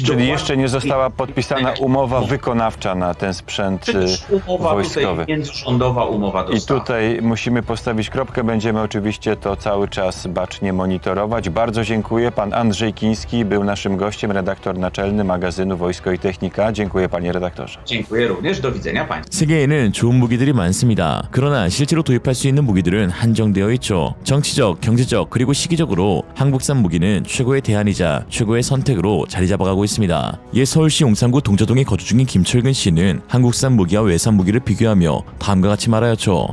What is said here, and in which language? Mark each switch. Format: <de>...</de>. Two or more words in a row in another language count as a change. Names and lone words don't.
<pl>Czyli jeszcze nie została podpisana umowa wykonawcza na ten sprzęt wojskowy. Międzyrządowa umowa dostawy. I tutaj musimy postawić kropkę. Będziemy oczywiście to cały czas bacznie monitorować. Bardzo dziękuję. Pan Andrzej Kiński był naszym gościem, redaktor naczelny magazynu Wojsko i Technika. Dziękuję panie redaktorze. dziękuję również. Do widzenia państwu.</pl> <ko>세계에는 좋은 무기들이 많습니다. 그러나 실제로 도입할 수 있는 무기들은 한정되어 있죠. 정치적, 경제적, 그리고 시기적으로 한국산 무기는 최고의 대안이자 최고의 선택으로 자리 잡아가고 있습니다. 옛 서울시 용산구 동저동에 거주 중인 김철근 씨는 한국산 무기와 외산 무기를 비교하며 다음과 같이 말하였죠.</ko>